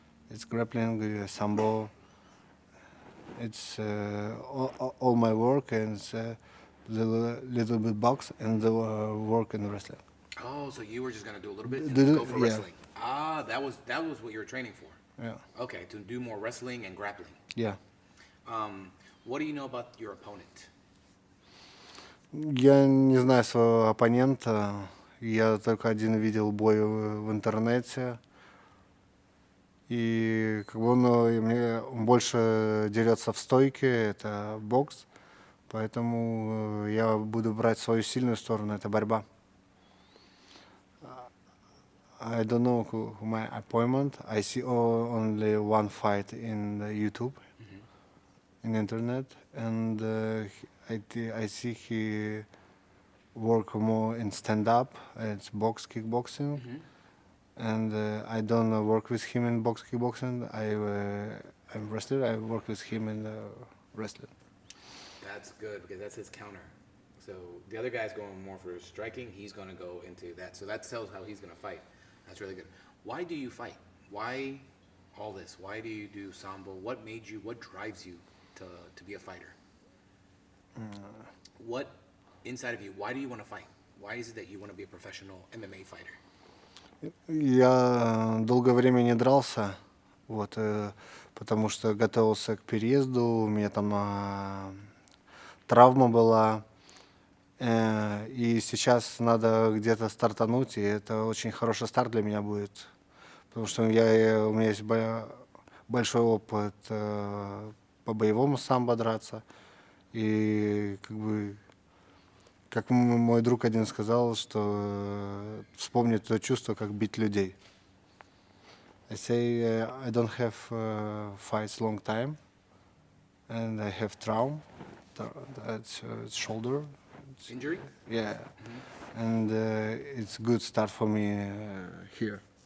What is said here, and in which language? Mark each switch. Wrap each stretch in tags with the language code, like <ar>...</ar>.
<en>It's grappling, sambo. It's all my work and little bit box and work in wrestling. Oh, so you were just gonna do a little bit and Do- go for yeah. wrestling. Ah, that was what you were training for. Yeah. Okay, to do more wrestling and grappling. Yeah. What do you know about your opponent?</en> <ru>Я не знаю своего оппонента. Я только один видел бой в интернете. И как бы он больше дерется в стойке, это бокс. Поэтому я буду брать свою сильную сторону, это борьба.</ru> <en>I don't know my appointment. I see only one fight in the YouTube, in internet, and I see he work more in stand-up. It's kickboxing, and I don't work with him in kickboxing. I'm wrestler. I work with him in wrestling. That's good because that's his counter. So the other guy's going more for striking. He's going to go into that. So that tells how he's going to fight. That's really good. Why do you fight? Why all this? Why do you do sambo? What drives you to be a fighter? What inside of you, why do you want to fight? Why is it that you want to be a professional MMA fighter?</en> <ru>Я долгое время не дрался, вот, потому что готовился к переезду, у меня там травма была, и сейчас надо где-то стартануть, и это очень хороший старт для меня будет, потому что у меня есть большой опыт по боевому самбо драться, и как мой друг один сказал, что вспомнить то чувство, как бить людей.</ru> <en>I say I don't have fights long time, and I have trauma, that's shoulder. Injury? Yeah, and it's good start for me here.</en>